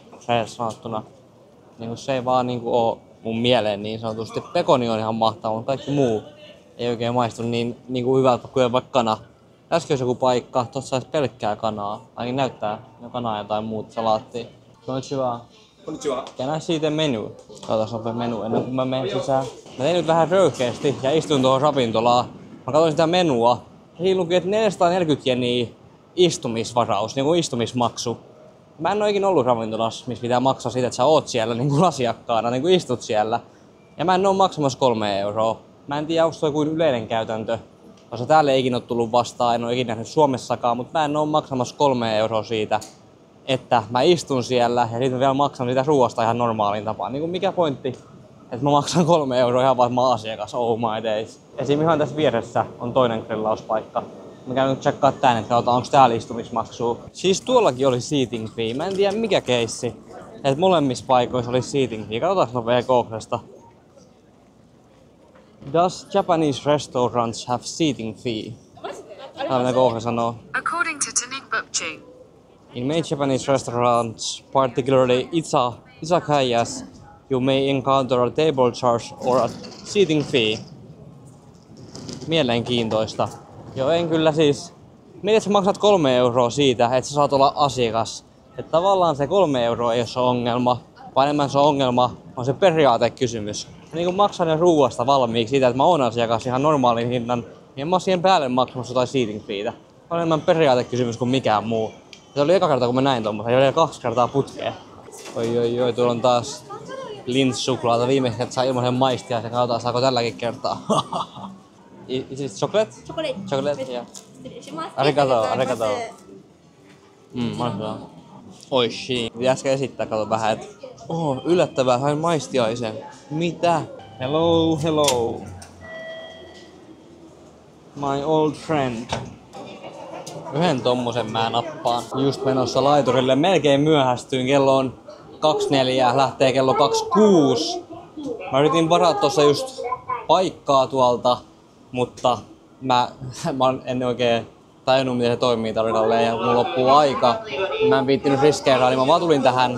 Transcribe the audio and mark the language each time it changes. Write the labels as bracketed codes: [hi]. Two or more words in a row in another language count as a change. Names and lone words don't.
[fi] Se sanottuna. Niinku se ei vaan niinku oo mun mieleen niin sanotusti. Pekoni on ihan mahtava, mutta kaikki muu ei oikein maistu niin hyvältä kuin vaikka kana. Äsken olisi joku paikka, tossa olisi pelkkää kanaa. Ainakin näyttää jo kanaa ja jotain muuta salaattia. [ja] Konnichiwa. Konnichiwa. [en] Can I see the menu? [fi] Katsotaan nopea menu ennen kuin mä menen sisään. Mä tein nyt vähän röyhkeästi ja istuin tuohon ravintolaan. Mä katsoin sitä menua. Siinä luki, että 440 jeniä istumisvaraus, niin kuin istumismaksu. Mä en oo ikinä ollut ravintolassa, missä pitää maksaa siitä, että sä oot siellä niin kuin asiakkaana, niin kuin istut siellä. Ja mä en oo maksamassa 3 euroa. Mä en tiedä, onko toi kuin yleinen käytäntö. Koska täällä ei ikinä ole tullut vastaan, en oo ikinä nähnyt Suomessakaan, mutta mä en oo maksamassa 3 euroa siitä, että mä istun siellä ja sitten vielä maksan sitä ruoasta ihan normaalin tapaan. Niin kuin mikä pointti, että mä maksan 3 euroa ihan vaan, että mä oon asiakas, [en] oh my days. [fi] Esim. Ihan tässä vieressä on toinen grillauspaikka, Mä käyn nyt tsekkaa tän, että katsotaan onko täällä istumismaksua. Siis tuollakin oli [en] seating fee. [fi] Mä en tiedä mikä keissi. Et molemmissa paikoissa oli [en] seating fee. [fi] Katsotaan nopea Googlesta. [en] Does Japanese restaurants have seating fee? [fi] Tää mitä Google sanoo. [en] According to Tanik Bukchi, In many Japanese restaurants, particularly izakayas, you may encounter a table charge or a seating fee. [fi] Mielenkiintoista. Joo, en kyllä siis. Miten sä maksat 3 euroa siitä, että sä saat olla asiakas? Että tavallaan se 3 euroa ei ole se ongelma, vaan enemmän se ongelma on se periaatekysymys. Niin kun maksan jo ruuasta valmiiksi siitä, että mä oon asiakas ihan normaalin hinnan, niin en mä siihen päälle maksamassa jotain [en] seating feetä. [fi] On enemmän periaatekysymys kuin mikään muu. Se oli eka kerta kun mä näin tommosen, ja oli 2 kertaa putkeen. Oi, tuolla on taas lintssuklaata. Viimeksi että saa ilmaisen maistia, ja katsotaan saako tälläkin kertaa. [en] Is it chocolate? Chocolate, yeah. [ja] 失礼します。ありがとう、ありがとう。ありがとう。 [fi] Maistaa. Oishi. Piti äsken esittää, kato vähän, että yllättävää, hain maistiaisen. Mitä? [en] Hello. My old friend. [fi] Yhden tommosen mä nappaan. Just menossa laiturille. Melkein myöhästyin. Kello on 2.4. Lähtee kello 2.6. Mä yritin varaa tossa just paikkaa tuolta, mutta mä en oikein tajunnut miten se toimii tarkalleen ja kun loppuu aika, mä en viittinyt riskeeraa, niin mä vaan tulin tähän.